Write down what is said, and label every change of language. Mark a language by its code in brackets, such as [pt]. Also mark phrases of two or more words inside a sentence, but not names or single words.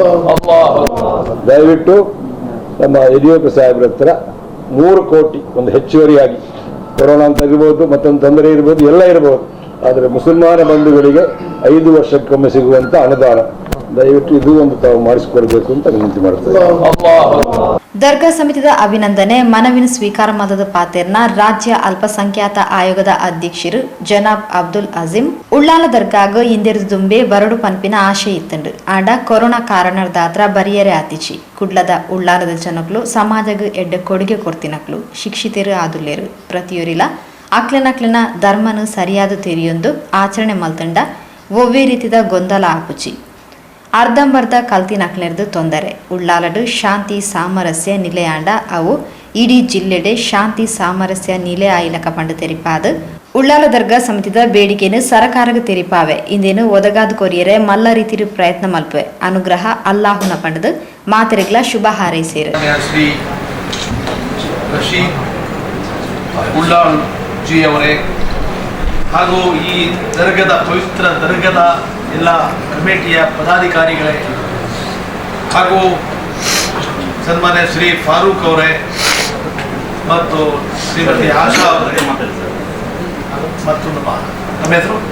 [kn] ದಯವಿಟ್ಟು ನಮ್ಮ ಯಡಿಯೂರಪ್ಪ ಸಾಹೇಬ್ರ ಹತ್ರ 3 ಕೋಟಿ ಒಂದು ಹೆಚ್ಚುವರಿಯಾಗಿ, ಕೊರೋನಾ ಅಂತ ಇರ್ಬೋದು, ಮತ್ತೊಂದು ತೊಂದರೆ ಇರ್ಬೋದು, ಎಲ್ಲ ಇರ್ಬೋದು, ಆದರೆ ಮುಸಲ್ಮಾನ ಬಂಧುಗಳಿಗೆ 5 ವರ್ಷಕ್ಕೊಮ್ಮೆ ಸಿಗುವಂಥ ಅನುದಾನ ದಯವಿಟ್ಟು ಇದು ಒಂದು ತಾವು ಮಾಡಿಸಿಕೊಡ್ಬೇಕು ಅಂತ ವಿನಂತಿ ಮಾಡ್ತೇವೆ. [tcy] ದರ್ಗಾ ಸಮಿತಿದ ಅಭಿನಂದನೆ ಮನವಿನ ಸ್ವೀಕಾರ ಮಾಡದ ಪಾತೆರ್ನ ರಾಜ್ಯ ಅಲ್ಪಸಂಖ್ಯಾತ ಆಯೋಗದ ಅಧ್ಯಕ್ಷರು ಜನಾಬ್ ಅಬ್ದುಲ್ ಅಜೀಮ್ ಉಳ್ಳಾಲ ದರ್ಗಾಗ ಇಂದಿರ್ದು ದುಂಬೆ ಬರಡು ಪನ್ಪಿನ ಆಶೆ ಇತ್ತಂಡು ಆಂಡ ಕೊರೋನಾ ಕಾರಣದಾತ್ರ ಬರಿಯರೆ ಆತಿಚಿ ಕುಡ್ಲದ ಉಳ್ಳಾಲದ ಜನಕ್ಲು ಸಮಾಜಗ ಎಡ್ಡ ಕೊಡುಗೆ ಕೊಡ್ತಿನಕ್ಲು ಶಿಕ್ಷಿತರು ಆದುಲ್ಲೇರು ಪ್ರತಿಯೊರಿಲ ಅಕ್ಲನಕ್ಲನ ಧರ್ಮನು ಸರಿಯಾದ ತೆರಿಯೊಂದು ಆಚರಣೆ ಮಲ್ತಂಡ ಒವ್ವೇ ರೀತಿದ ಗೊಂದಲ ಆಪುಚಿ ಅರ್ಧಂಬರ್ಧ ಕಲ್ತಿನಕ್ಲೆರ್ದು ತೊಂದರೆ ಉಳ್ಳಾಲಡು ಶಾಂತಿ ಸಾಮರಸ್ಯ ನಿಲೆಯಾಂಡ ಅವು ಇಡೀ ಜಿಲ್ಲೆಡೆ ಶಾಂತಿ ಸಾಮರಸ್ಯ ನಿಲೆ ಆಯಿಲಕ ಪಂಡು ತೆರಿಪಾದು ಉಳ್ಳಾಲ ದರ್ಗಾ ಸಮಿತಿದ ಬೇಡಿಕೆಯನ್ನು ಸರಕಾರಗ ತೆರಿಪಾವೆ ಇಂದೇನು ಒದಗಾದ ಕೊರಿಯರೆ ಮಲ್ಲ ರೀತಿರು ಪ್ರಯತ್ನ ಮಲ್ಪೆ ಅನುಗ್ರಹ ಅಲ್ಲಾಹುನ ಪಂಡದು ಮಾತೆರೆಗ್ಲ ಶುಭ ಹಾರೈಸೇರು. [kn] ಶ್ರೀ ರಶೀದ್ ಉಳ್ಳಾಳ್ ಜಿ ಅವರೇ ಹಾಗೂ ಈ ದರ್ಗದ ಪವಿತ್ರ ದರ್ಗದ ಎಲ್ಲ ಕಮಿಟಿಯ ಪದಾಧಿಕಾರಿಗಳೇ ಹಾಗೂ ಸನ್ಮಾನ್ಯ ಶ್ರೀ ಫಾರೂಕ್ ಅವರೇ ಮತ್ತು ಶ್ರೀಮತಿ ಆಶಾ ಅವರೇ ಮತ್ತು ನಮ್ಮ ಹೆಸರು